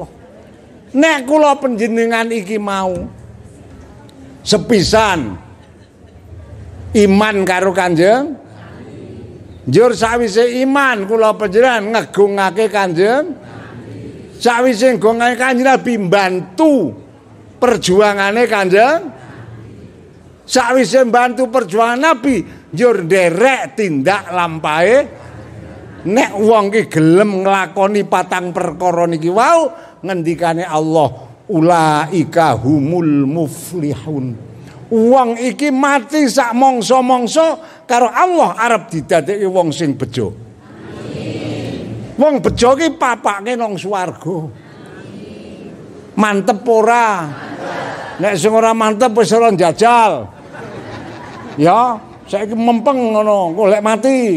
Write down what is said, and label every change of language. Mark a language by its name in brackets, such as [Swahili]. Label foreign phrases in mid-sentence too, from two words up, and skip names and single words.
[Javanese] Nek kula panjenengan iki mau sepisan iman karo Kanjeng, njur sawise iman kula panjenengan ngegungake Kanjeng, sawise ngegungake Kanjeng Nabi mbantu perjuangane Kanjeng, sawise mbantu perjuangan Nabi njur nderek tindak lampahe. Nek wong ki gelem nglakoni patang perkara niki wau ngendikane Allah [Arabic] أولئك هم المفلحون. [Javanese] Wong iki mati sak mangsa-mangsa karo Allah arep didadekake wong sing bejo. Wong bejo ki papake nang swarga. Mantep ora? Nek sing ora mantep wis ora njajal. Ya, saiki mempeng ngono, golek mati.